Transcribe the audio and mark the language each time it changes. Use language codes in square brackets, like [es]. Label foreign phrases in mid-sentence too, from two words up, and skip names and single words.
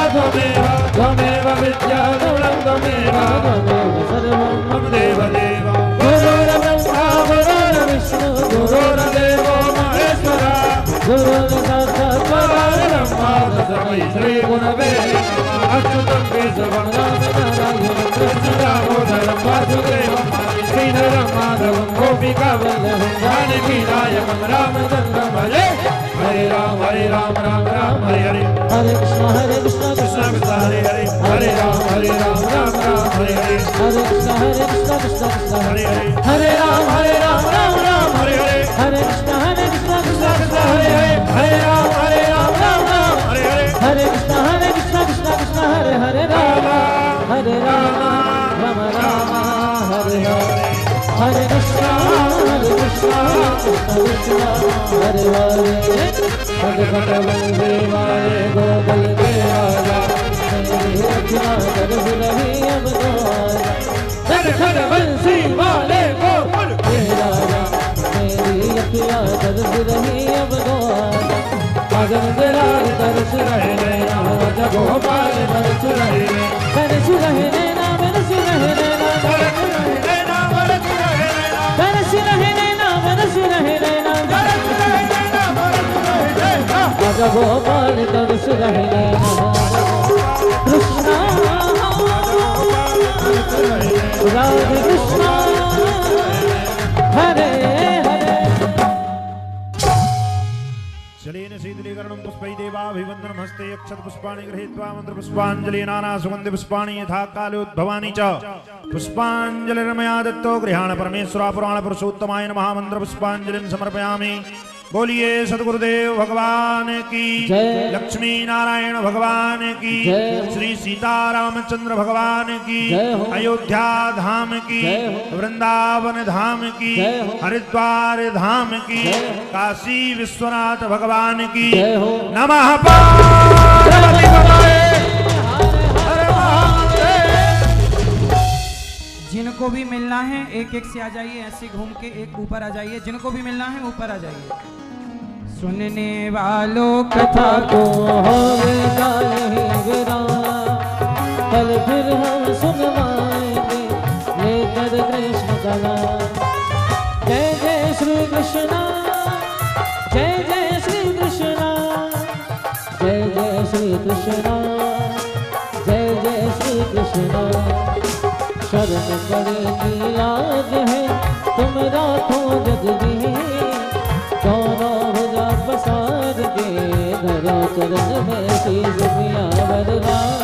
[sa] त्वमेव विद्या त्वमेव सर्वं मम देव देव गुरुर्ब्रह्मा गुरुर्विष्णु गुरुर्देवो महेश्वरा गुरुर्साक्षात् परब्रह्म तस्मै श्री गुरवे नमः अच्युतं केशवं नारायणं कृष्णं दामोदरं वासुदेवं श्रीधरं माधवं गोपिकावल्लभं जानकीनायकं रामचन्द्रं भजे हरे राम राम राम हरे हरे हरे कृष्ण कृष्ण कृष्ण हरे हरे हरे राम राम राम हरे हरे हरे कृष्ण कृष्ण कृष्ण हरे हरे हरे राम राम राम हरे हरे हरे कृष्ण कृष्ण कृष्ण हरे हरे हरे राम राम राम हरे हरे हरे कृष्ण कृष्ण कृष्ण हरे हरे राम राम राम हरे हरे हरे कृष्ण कृष्ण कृष्ण हरे हरे हरे [hi] भगवते वाले गोपाल के राजा मेरी रचना कर रही अब तो हरे बंसी वाले गोपाल के राजा मेरी रचना कर रही अब तो मगन तेरा तरस रहे नैना गोपाल तरस रहे तरस रहे नैना तरस रहे नैना तरस रहे नैना तरस रहे नैना राजा गोपाल तरस रहे नैना कृष्ण राधे कृष्ण हरे हरे [sa] जलेन शीतलीकरणं पुष्पै देवाभिवन्दनं हस्ते अक्षत पुष्पाणि गृहीत्वा मंत्र पुष्पाञ्जलि नाना सुगन्धि पुष्पाणि यथा काले उद्भवानि च पुष्पाञ्जलिर्मया दत्तो गृहाण परमेश्वरा पुराण पुरुषोत्तमाय नमः मंत्र पुष्पाञ्जलिं समर्पयामि। [hi] बोलिए सदगुरुदेव भगवान की जय। लक्ष्मी नारायण भगवान की जय। श्री सीतारामचंद्र भगवान की जय हो। अयोध्या धाम की जय हो। वृंदावन धाम की जय हो। हरिद्वार धाम की जय हो। काशी विश्वनाथ भगवान की जय हो। [sa] नमः पार्वती पतये हर महादेव। [hi] जिनको भी मिलना है एक एक से आ जाइए, ऐसे घूम के एक ऊपर आ जाइए। जिनको भी मिलना है ऊपर आ जाइए। सुनने वालों कथा को होगा नहीं विराम, कल फिर हम सुनवाएंगे लेकर कृष्ण का नाम। जय जय श्री कृष्ण, जय जय श्री कृष्ण, जय जय श्री कृष्ण, जय जय श्री कृष्ण। शरण बड़े की लाज है तुम राखो जगदी, दोनों भुजा पसार के धरो चरण में शीश पिया वरदान।